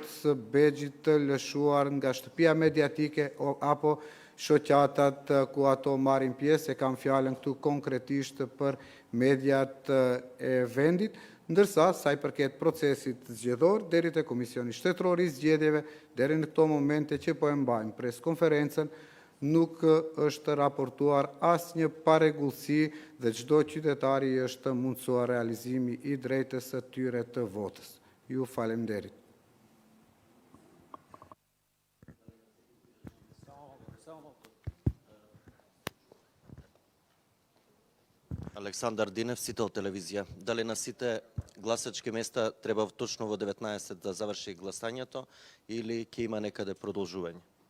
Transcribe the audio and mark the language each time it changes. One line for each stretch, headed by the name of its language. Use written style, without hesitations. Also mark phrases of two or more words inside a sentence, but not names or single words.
Albanian: së bexhit të lëshuar nga shtëpia mediatike apo shoqatat ku ato marrin pjesë, e kam fjalën këtu konkretisht për mediat e vendit, ndërsa sa i përket procesit zgjedhor deri te Komisioni Shtetëror i Zgjedhjeve, deri në këto momente që po e mbajmë preskonferencën, nuk është raportuar asnjë paregullsi dhe çdo qytetari është mundsuar realizimi i drejtës së tyre të votës. Ju falenderit.
Macedonian: Александар Динев, Сител телевизија. Дали на сите гласачки места треба точно во 19 да заврши гласањето или ќе има некаде продолжување?